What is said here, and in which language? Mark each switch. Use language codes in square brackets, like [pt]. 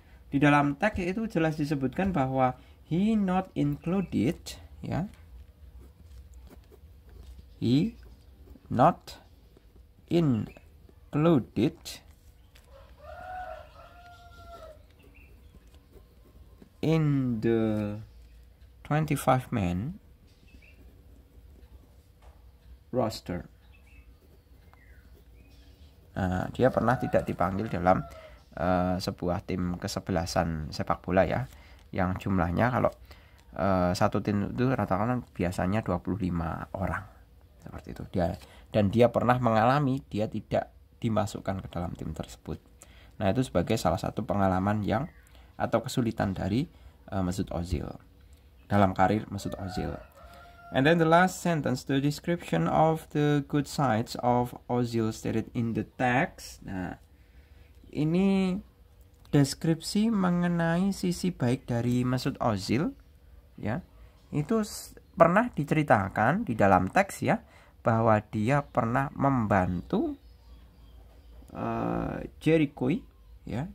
[id] Di dalam teks itu jelas disebutkan bahwa [en] he not included [id] ya. [en] He not included in the 25 man roster. [id] Nah, dia pernah tidak dipanggil dalam sebuah tim kesebelasan sepak bola ya, yang jumlahnya kalau satu tim itu rata-rata biasanya 25 orang seperti itu. Dia pernah mengalami dia tidak dimasukkan ke dalam tim tersebut. Nah, itu sebagai salah satu pengalaman yang atau kesulitan dari Mesut Ozil dalam karir Mesut Ozil. [en] And then the last sentence, the description of the good sides of Ozil stated in the text. [id] Nah, ini deskripsi mengenai sisi baik dari Mesut Ozil ya. Itu pernah diceritakan di dalam teks ya, bahwa dia pernah membantu Jericho ya.